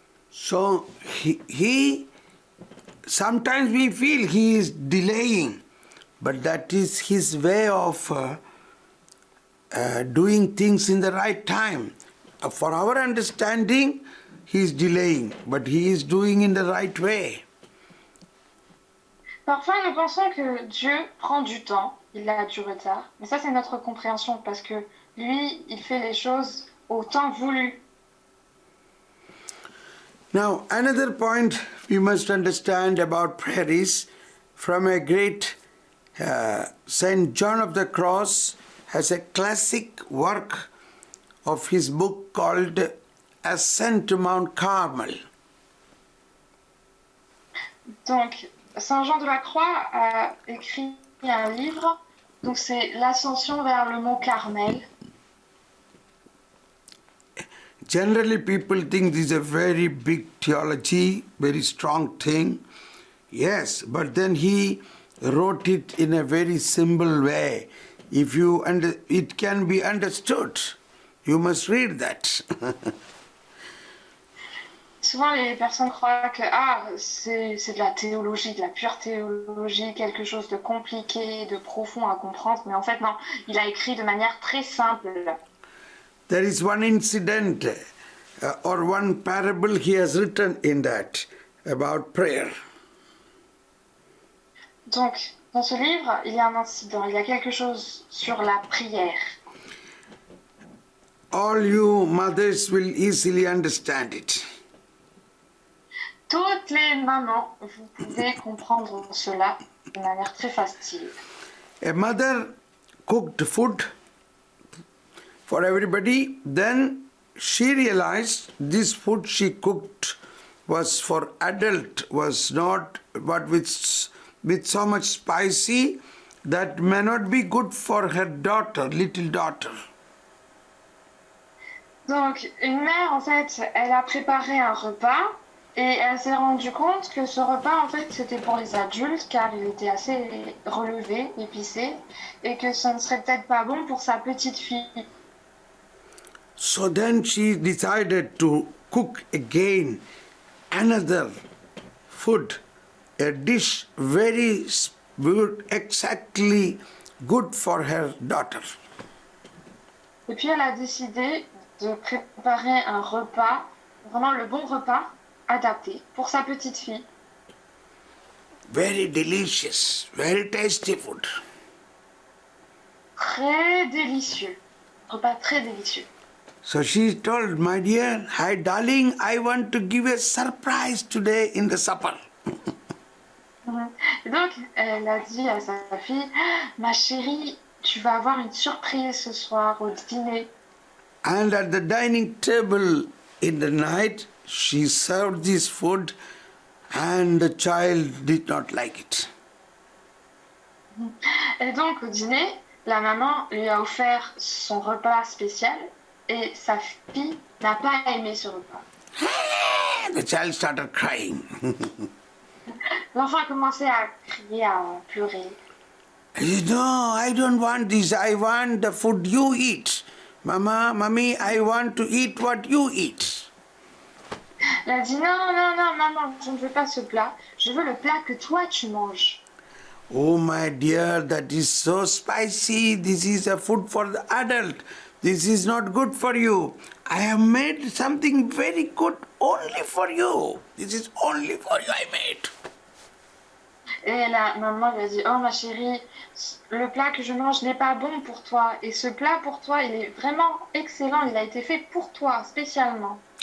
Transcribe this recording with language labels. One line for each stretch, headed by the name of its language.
English: So he sometimes we feel he is delaying, but that is his way of doing things in the right time. For our understanding, he is delaying, but he is doing in the right way.
French: Parfois, nous pensons que Dieu prend du temps, il a du retard, mais ça c'est notre compréhension parce que lui, il fait les choses au temps voulu.
English: Now, another point we must understand about prayer is from a great Saint John of the Cross has a classic work of his book called Ascent to Mount Carmel.
French: Donc, Saint Jean de la Croix a écrit un livre, donc c'est l'ascension vers le mont Carmel.
English: Generally, people think this is a very big theology, very strong thing. Yes, but then he wrote it in a very simple way. If you it can be understood. You must read that.
French: Souvent, les personnes croient que c'est de la théologie, de la pure théologie, quelque chose de compliqué, de profond à comprendre. Mais en fait, non, il a écrit de manière très simple.
English: There is one incident or one parable he has written in that about prayer.
French: Donc, dans ce livre, il y a un incident, il y a quelque chose sur la prière.
English: All you mothers will easily understand it.
French: Toutes les mamans, vous pouvez comprendre cela de manière très facile.
English: A mother cooked food for everybody. Then she realized this food she cooked was for adult, was not but with so much spicy that may not be good for her daughter, little daughter.
French: Donc, une mère, en fait, elle a préparé un repas et elle s'est rendue compte que ce repas, en fait, c'était pour les adultes car il était assez relevé, épicé, et que ce ne serait peut-être pas bon pour sa petite fille.
English: So then she decided to cook again another food, a dish very good, exactly good for her daughter.
French: Et puis, elle a décidé de préparer un repas, vraiment le bon repas, adapté pour sa petite fille.
English: Very delicious, very tasty food.
French: Très délicieux. Repas très délicieux.
English: So she told, my dear, hi darling, I want to give a surprise today in the supper.
French: Et donc, elle a dit à sa fille, ah, ma chérie, tu vas avoir une surprise ce soir au dîner.
English: And at the dining table in the night, she served this food and the child did not like it.
French: Et donc, au dîner, la maman lui a offert son repas spécial et sa fille n'a pas aimé ce repas.
English: The child started crying.
French: L'enfant a commencé à crier, à pleurer.
English: He said, no, I don't want this. I want the food you eat. Mama, mommy, I want to eat what you eat.
French: Elle a dit, non, non, non, maman, je ne veux pas ce plat. Je veux le plat que toi, tu manges.
English: Oh, my dear, that is so spicy. This is a food for the adult. This is not good for you. I have made something very good only for you. This is only for you I made.
French: Et la maman lui a dit, oh ma chérie, le plat que je mange n'est pas bon pour toi. Et ce plat pour toi, il est vraiment excellent. Il a été fait pour toi, spécialement.